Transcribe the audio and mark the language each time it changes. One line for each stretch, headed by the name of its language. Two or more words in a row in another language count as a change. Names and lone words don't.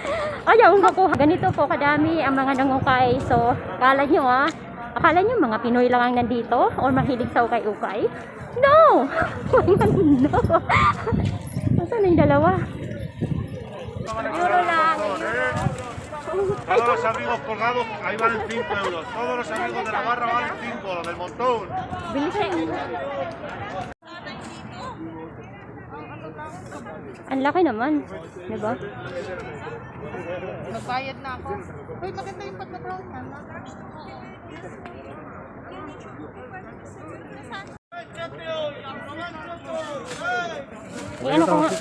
Filipino: Ayaw makuha. Ganito po kadami ang mga nangukay. So, akala nyo mga Pinoy lang ang nandito? Or mahilig sa ukay-ukay? No! No! Saan yung dalawa? Euro lang.
Spanish: Todos los amigos colgados, ahí valen 5 euros. Todos los amigos de la barra valen 5, los del montón.
Filipino: Bilis eh. Ang laki naman. Diba? Nagbayad na ako. Uy, maganda yung pagka-brown na. Ano ko nga?